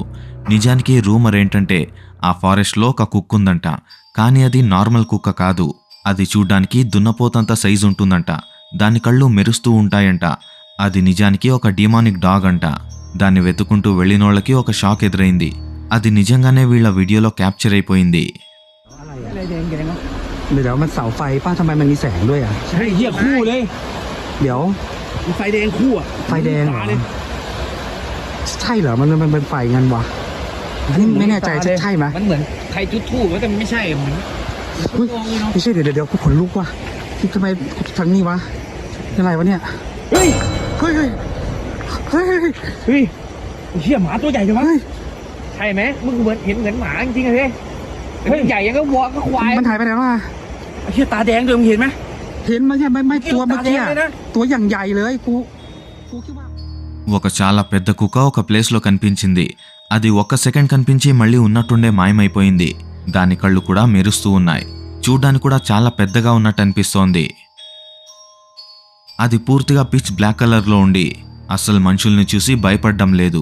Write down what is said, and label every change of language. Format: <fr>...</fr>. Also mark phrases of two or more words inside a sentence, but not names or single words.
<te>నిజానికి రూమర్ ఏంటంటే ఆ ఫారెస్ట్లో ఒక కుక్క ఉందంట. కానీ అది నార్మల్ కుక్క కాదు. అది చూడ్డానికి దున్నపోతంత సైజు ఉంటుందంట. దాని కళ్ళు మెరుస్తూ ఉంటాయంట. అది నిజానికి ఒక</te> <en>demonic dog</en> <te>అంట. దాన్ని వెతుకుంటూ వెళ్ళినోళ్ళకి ఒక షాక్ ఎదురైంది. అది నిజంగానే వీళ్ళ వీడియోలో క్యాప్చర్ అయిపోయింది.</te> <th>อะไรแดงๆเนาะ เดี๋ยวมันเสาไฟป้าทำไมมันมีแสงด้วยอ่ะ ใช่เหี้ยคู่เลย เดี๋ยว มันไฟแดงคู่อ่ะ ไฟแดงเหรอ ตาเลย ใช่เหรอมันเป็นไฟงั้นวะอันนี้ไม่แน่ใจใช่ไหม มันเหมือนใครจุดธูปแต่มันไม่ใช่เหมือน อุ๊ย มองเลยเนาะ ไม่ใช่เดี๋ยวกูขนลุกว่ะทำไมทางนี้วะอะไรวะเนี่ย เฮ้ย เฮ้ยเฮ้ยเฮ้ยเฮ้ย เฮ้ยไอ้เหี้ยหมาตัวใหญ่จังวะ เฮ้ย ใช่ไหมมึงเหมือนเห็นเหมือนหมาจริงๆเลยเฮ้ยใหญ่ยังก็วัวก็ควาย มันหายไปไหนวะ ไอ้เหี้ยตาแดงด้วยมึงเห็นไหม เห็นไหมเนี่ยไม่ตัวเมื่อกี้ ตาแดงเลยนะ ตัวอย่างใหญ่เลยกูคิดว่า</th> <te>ఒక చాలా పెద్ద కుక్క ఒక ప్లేస్లో కనిపించింది. అది ఒక్క సెకండ్ కనిపించి మళ్ళీ ఉన్నట్టుండే మాయమైపోయింది. దాని కళ్ళు కూడా మెరుస్తూ ఉన్నాయి. చూడ్డానికి కూడా చాలా పెద్దగా ఉన్నట్టు అనిపిస్తోంది. అది పూర్తిగా</te> <en>pitch black</en> <te>కలర్లో ఉండి అస్సలు మనుషుల్ని చూసి భయపడ్డం లేదు.</te>